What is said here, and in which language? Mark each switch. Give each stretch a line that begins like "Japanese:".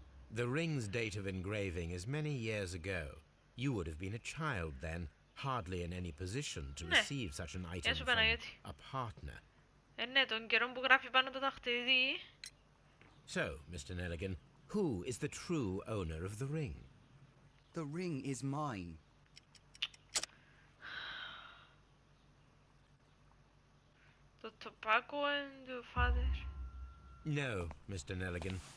English: The ring's date of engraving is many years ago. You would have been a child then, hardly in any position to receive such an item from a partner.
Greek: Ναι, τον καιρό που γράφει πάνω το δαχτυλίδι.
English: So, Mr. Nelligan, who is the true owner of the ring? The ring is mine. The tobacco and your father? No, Mr. Nelligan.